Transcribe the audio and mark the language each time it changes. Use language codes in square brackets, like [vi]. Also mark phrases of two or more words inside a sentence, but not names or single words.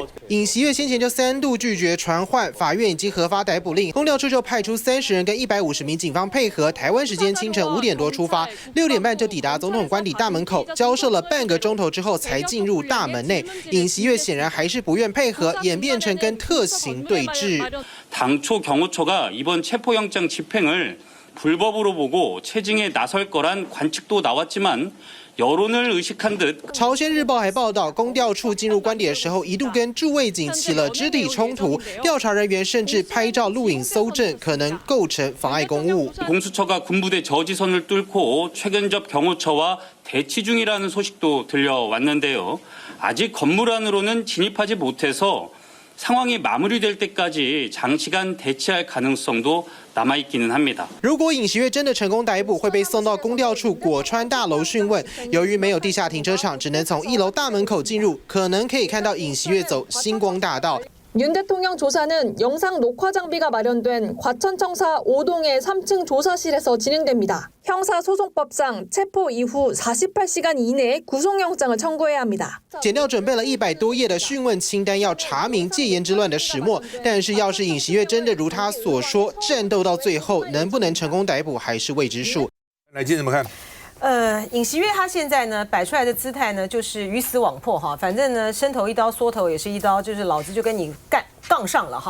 [zh] 尹锡悦先前就3度拒绝传唤，法院已经核发逮捕令，公调处就派出30人跟150名警方配合，台湾时间清晨5点多出发，6点半就抵达总统官邸大门口，交涉了半个钟头之后才进入大门内。尹锡悦显然还是不愿配合，演变成跟特勤对峙。 [ko] 당초 경호처가 이번 체포영장 집행을 불법으로 보고 체증에 나설 거란 관측도 나왔지만 여론을 의식한 듯。 [zh] 朝鲜日报还报道，公调处进入官邸的时候，一度跟驻卫警起了肢体冲突，调查人员甚至拍照录影搜证，可能构成妨碍公务。 [ko] 공수처가 군부대 저지선을 뚫고 최근 접 경호처와 대치 중이라는 소식도 들려왔는데요. 아직 건물 안으로는 진입하지 못해서 상황이 마무리될 때까지 장시간 대치할 가능성도 남아있기는 합니다. [zh] 如果尹锡悦真的成功逮捕，会被送到公调处果川大楼讯问。由于没有地下停车场，只能从1楼大门口进入，可能可以看到尹锡悦走星光大道。 [ko] 윤 대통령 조사는 영상 녹화 장비가 마련된 과천청사 5동의 3층 조사실에서 진행됩니다. 형사소송법상 체포 이후 48시간 이내에 구속영장을 청구해야 합니다. [zh] 检调准备了100多页的讯问清单，要查明戒严之乱的始末。但是，要是尹锡悦真的如他所说，战斗到最后，能不能成功逮捕还是未知数。来，金怎么看？尹锡悦他现在呢摆出来的姿态呢，就是鱼死网破哈，反正呢伸头一刀，缩头也是一刀，就是老子就跟你杠上了哈。